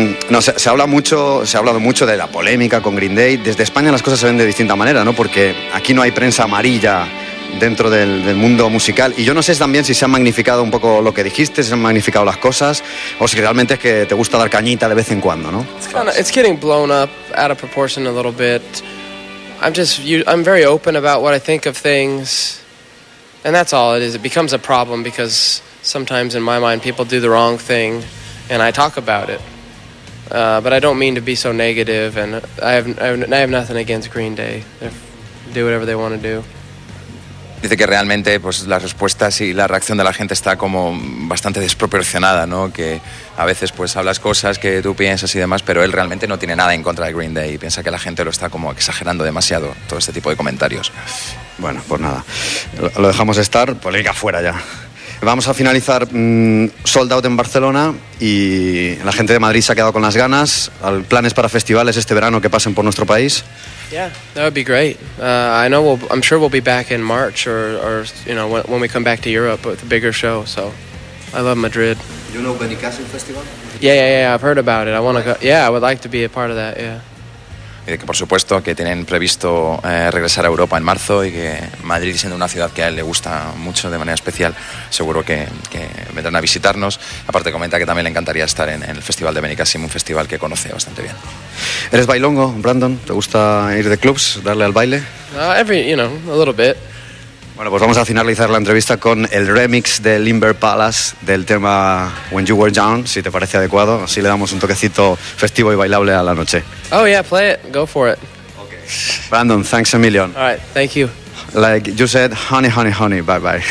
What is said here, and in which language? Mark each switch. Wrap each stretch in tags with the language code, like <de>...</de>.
<es>No, se ha hablado mucho de la polémica con Green Day. Desde España las cosas se ven de distinta manera, ¿no? Porque aquí no hay prensa amarilla dentro del mundo musical. Y yo no sé también si se han magnificado un poco lo que dijiste, si se han magnificado las cosas, o si realmente es que te gusta dar cañita de vez en cuando, ¿no?</es> <en>It's getting blown up out of proportion a little bit. I'm very open about what I think of things, and that's all it is. It becomes a problem because sometimes in my mind people do the wrong thing, and I talk about it. But I don't mean to be so negative, and I have nothing against Green Day. They do whatever they want to do.</en> <es>Dice que realmente, pues las respuestas y la reacción de la gente está como bastante desproporcionada, ¿no? Que a veces, pues hablas cosas que tú piensas y demás, pero él realmente no tiene nada en contra de Green Day y piensa que la gente lo está como exagerando demasiado, todo este tipo de comentarios. Bueno, pues nada, lo dejamos estar, polémica fuera ya. Vamos a finalizar Sold Out en Barcelona y la gente de Madrid se ha quedado con las ganas. ¿Planes para festivales este verano que pasen por nuestro país?</es> <en>Yeah, that would be great. I'm sure we'll be back in March or you know when we come back to Europe with a bigger show. So, I love Madrid. You know Benicassim Festival? Yeah. I've heard about it. I want to go. Yeah, I would like to be a part of that. Yeah.</en> <es>Y que por supuesto que tienen previsto regresar a Europa en marzo y que Madrid, siendo una ciudad que a él le gusta mucho de manera especial, seguro que vendrán a visitarnos. Aparte comenta que también le encantaría estar en el Festival de Benicassim, un festival que conoce bastante bien. ¿Eres bailongo, Brandon? ¿Te gusta ir de clubs, darle al baile?</es> <en>A little bit.</en> <es>Bueno, pues vamos a finalizar la entrevista con el remix de Limber Palace del tema When You Were Young, si te parece adecuado. Así le damos un toquecito festivo y bailable a la noche.</es> <en>Oh yeah, play it, go for it. Okay. Brandon, thanks a million. All right, thank you. Like you said, honey, honey, honey, bye bye.</en>